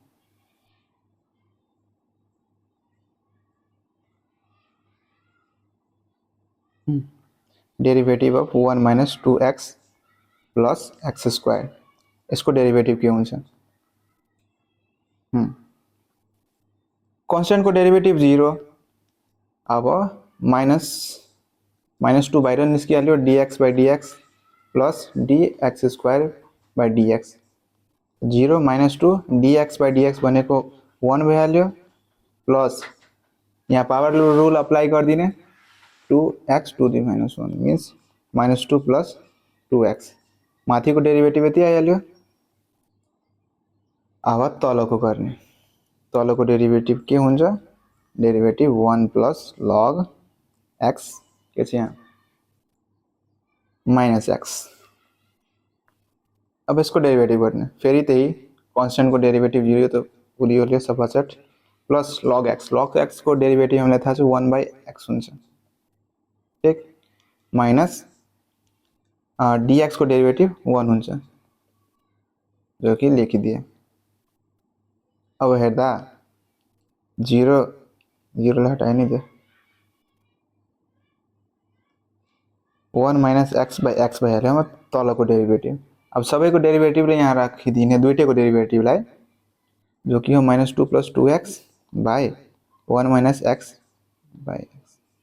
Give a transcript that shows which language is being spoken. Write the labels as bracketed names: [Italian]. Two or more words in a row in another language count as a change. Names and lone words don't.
[English] derivative of 1 - 2x plus x square, [Nepali] यसको डेरिभेटिभ के हुन्छ कन्स्टेन्टको डेरिभेटिभ 0। अब -2 बाहिर निस्किहाल्यो, [English] dx/dx plus dx square by dx, [Nepali] 0 - 2 dx/dx भनेको 1 भइहाल्यो, प्लस यहाँ [English] power rule apply [Nepali] गरिदिने [English] 2x to the -1 means -2 plus 2x, [Nepali] माथिको डेरिभेटिभ यति आइहाल्यो। अब तलको गर्ने, तलको डेरिभेटिभ के हुन्छ [English] derivative 1 plus log x [Nepali] के छ यहाँ -x। अब यसको डेरिभेटिभ गर्ने, फेरि त्यही कन्स्टेन्टको डेरिभेटिभ 0 त भुलिहाल्यो सफाचट, प्लस log x को डेरिभेटिभ हामीलाई थाहा छ 1/x हुन्छ, ठीक, [English] minus dx [Nepali] को डेरिभेटिभ 1 हुन्छ, जो कि लेखिदिए। अब हेर्दा 0 लाई हटाइ नै दियो, 1 - x/x भइहाल्यो। अब तलको डेरिभेटिभ, अब सबैको डेरिभेटिभले यहाँ राखिदिने दुईटैको डेरिभेटिभलाई, जो कि हो [English] -2 plus 2x by 1 - x/x.